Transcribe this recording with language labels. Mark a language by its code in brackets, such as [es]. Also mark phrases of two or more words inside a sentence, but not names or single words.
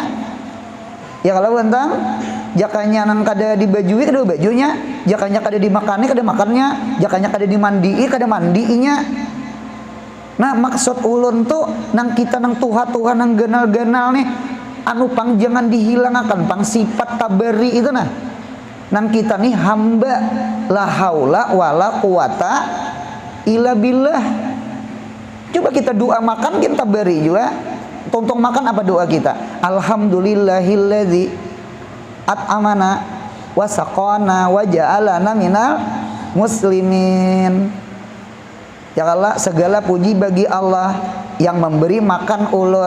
[bjn] Ya kalau bentang, jakanya nang kada dibajui kada bajunya, jakanya kada dimakannya kada makannya, jakanya kada dimandii kada mandiinya. Nah maksud ulun tuh nang kita nang tuha-tuha nang ganal-ganal nih, anu pang jangan dihilangkan pang sifat tabari itu nah. Nang kita nih hamba [ar] لا حول ولا قوة إلا بالله. [bjn] Coba kita doa makan kita tabari juga. Tontong makan apa doa kita? [ar] الحمد لله الذي أطعمنا وسقانا وجعلنا من المسلمين. [id] Ya Allah, segala puji bagi Allah yang memberi makan ulun.